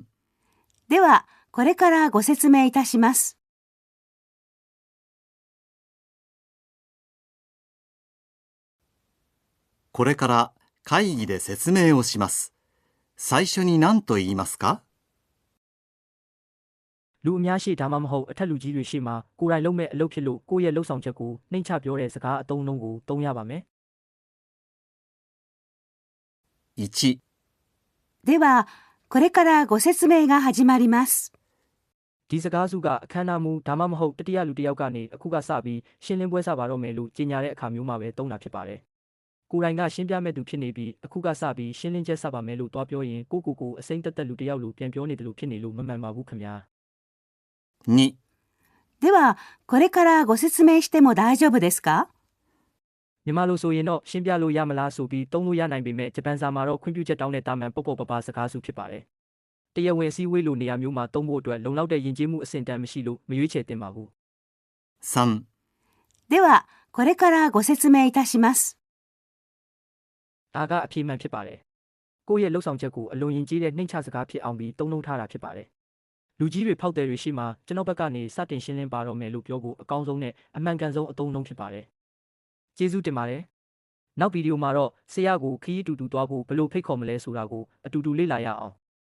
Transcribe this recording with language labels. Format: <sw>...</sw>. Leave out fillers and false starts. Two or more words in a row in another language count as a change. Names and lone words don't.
<ja>では、これからご説明いたします。これから会議で説明をします。最初に何と言いますか</ja> <my>လူအများရှိဒါမှမဟုတ်အထက်လူကြီးတွေရှိမှကိုယ်တိုင်လုပ်မဲ့အလုပ်ဖြစ်လို့ကိုယ့်ရဲ့လှုပ်ဆောင်ချက်ကိုနှိမ့်ချပြောတဲ့စကားအသုံးအနှုန်းကိုသုံးရပါမယ်</my> <ja>1、では、これからご説明が始まります。</ja> <my>ဒီစကားစုကအခမ်းအနားမူဒါမှမဟုတ်တတိယလူတစ်ယောက်ကနေအခုကစပြီးရှင်းလင်းပွဲစပါတော့မယ်လို့ကြေညာတဲ့အခါမျိုးမှာပဲသုံးတာဖြစ်ပါတယ်ကိုယ်တိုင်ကရှင်းပြမဲ့သူဖြစ်နေပြီးအခုကစပြီးရှင်းလင်းချက်စပါမယ်လို့တွားပြောရင်ကိုအစိမ့်တက်လူတစ်ယောက်လိုပြန်ပြောနေတယ်လို့ဖြစ်နေလို့မမှန်ပါဘူးခင်ဗျာ</my> <ja>2、では、これからご説明しても大丈夫ですか</ja> <my>မြန်မာလိုဆိုရင်တော့ရှင်းပြလို့ရမလားဆိုပြီးသုံးလို့ရနိုင်ပေမဲ့ဂျပန်စာမှာတော့ခွင့်ပြုချက်တောင်းတဲ့တာမန်ပုတ်ပုတ်ပပစကားစုဖြစ်ပါတယ်။တရားဝင်စည်းဝေးလိုနေရာမျိုးမှာသုံးဖို့အတွက်လုံလောက်တဲ့ယဉ်ကျေးမှုအဆင့်တန်းမရှိလို့မရွေးချယ်သင့်ပါဘူး</my> <ja>3、では、これからご説明いたします。</ja> <my>ဒါကအပြေမှန်ဖြစ်ပါတယ်။ကိုယ့်ရဲ့လှုပ်ဆောင်ချက်ကိုအလွန်ယဉ်ကျေးတဲ့နှိမ့်ချစကားဖြစ်အောင်ပြီးသုံးနှုန်းထားတာဖြစ်ပါတယ်။လူကြီးတွေဖောက်တယ်တွေရှိမှကျွန်တော်ဘက်ကနေစတင်ရှင်းလင်းပါတော့မယ်လို့ပြောဖို့အကောင်းဆုံးနဲ့အမှန်ကန်ဆုံးအသုံးအနှုန်းဖြစ်ပါတယ်။ကျေးဇူးတင်ပါတယ်။နောက်ဗီဒီယိုမှာတော့ဆရာကိုခရီးတူတူသွားဖို့ဘယ်လိုဖိတ်ခေါ်မလဲဆိုတာကိုအတူတူလေ့လာရအောင်</my>